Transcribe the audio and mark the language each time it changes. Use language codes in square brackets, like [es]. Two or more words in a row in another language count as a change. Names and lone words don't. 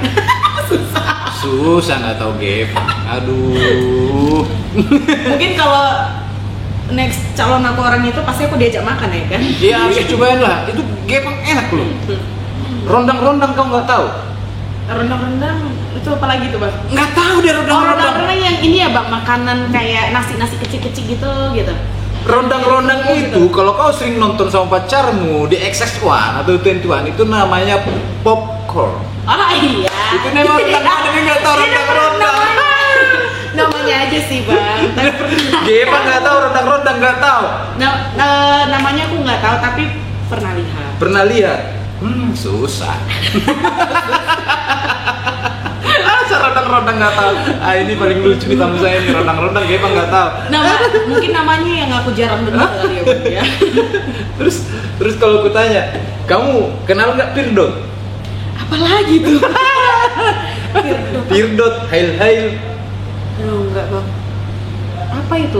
[id] susah nggak tahu gepang. Aduh. Mungkin kalau next calon aku orang itu pasti aku diajak makan ya kan? Ya harus cobain lah. Itu gepang enak loh. Rondang-rondang kamu nggak tahu? Rendang-rendang itu apa lagi tuh bang? Nggak tahu deh Oh rondang-rondang. rendang-rendang yang ini ya bang, makanan kayak nasi-nasi kecil-kecil gitu. Rondang-rondang itu kalau kau sering nonton sama pacarmu di XX1 atau 21 itu namanya popcorn. Oh iya. Itu memang rondang-rondang nggak tahu rondang-rondang. Namanya aja sih bang. Tapi pernah. Gepang nggak tahu, rondang-rondang nggak tahu. Namanya aku nggak tahu tapi pernah lihat. Pernah lihat? Susah. Rondang-rondang nggak tahu. Ini paling lucu di tamu saya nih, rondang-rondang gepang nggak tahu. Mungkin namanya yang aku jarang dengar kali ya bang ya. Terus kalau aku tanya, kamu kenal nggak Pirdot? Apalagi tuh? Pirdot, hail-hail, Aduh enggak bang. Apa itu?